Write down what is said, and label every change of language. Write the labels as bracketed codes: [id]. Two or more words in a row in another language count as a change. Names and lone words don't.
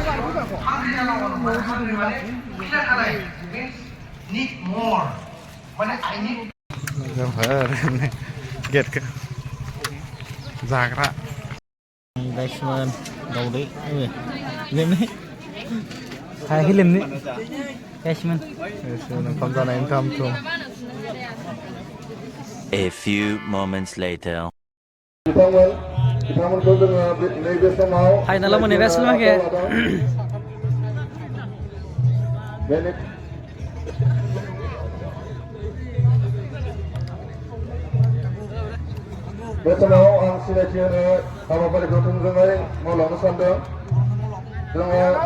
[brx] लोगोफोर गेटखौ जाग्रा गाइसमोन दाउदै लेमनाय हायाखै लेमनो गाइसमोन ओंखाम जानायनि थाम थुम [en] A few moments later. [brx] बिथांमोनखौ जोङो नैबे समाव फाइनालाव मोनहैगासिनो माखे बे समाव आं सिनायथि होनो हाबाफारिखौ थोंजोङै मावलांनो सानदों जोङो